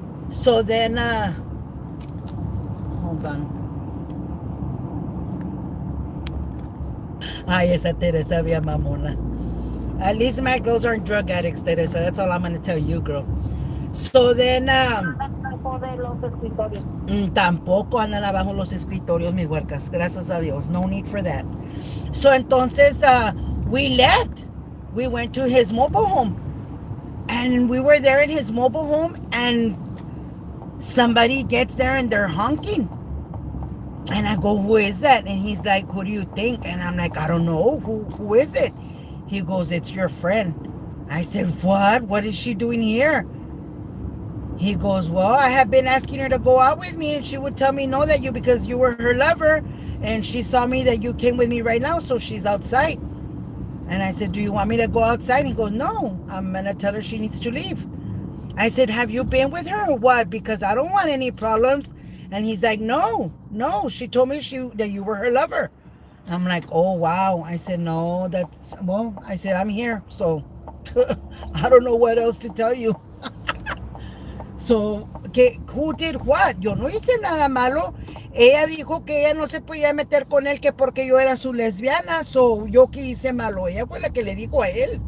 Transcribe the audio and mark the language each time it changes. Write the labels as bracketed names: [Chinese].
[English] So then, hold on. [Spanish] Ay, esa Teresa bien mamona. [English] At least my girls aren't drug addicts, Teresa. That's all I'm going to tell you, girl. So then, [Spanish] De los escritorios. tampoco andan abajo los escritorios, mis huercas. Gracias a Dios. [English] No need for that. So entonces, we left. We went to his mobile home. And we were there in his mobile home, and somebody gets there and they're honking. And I go, who is that? And he's like, who do you think? And I'm like, I don't know. Who is it? He goes, it's your friend. I said, what? What is she doing here? He goes, well, I have been asking her to go out with me, and she would tell me no, that you, because you were her lover, and she saw me that you came with me right now, so she's outside. And I said, do you want me to go outside? And he goes, no, I'm going to tell her she needs to leave. I said, have you been with her or what? Because I don't want any problems. And he's like, no, she told me that you were her lover. I'm like, oh, wow. I said, no, well, I said, I'm here. So I don't know what else to tell you. So, who did what? [Spanish] Yo no hice nada malo. Ella dijo que ella no se podía meter con él que porque yo era su lesbiana. So, yo que hice malo. Ella fue la que le dijo a él.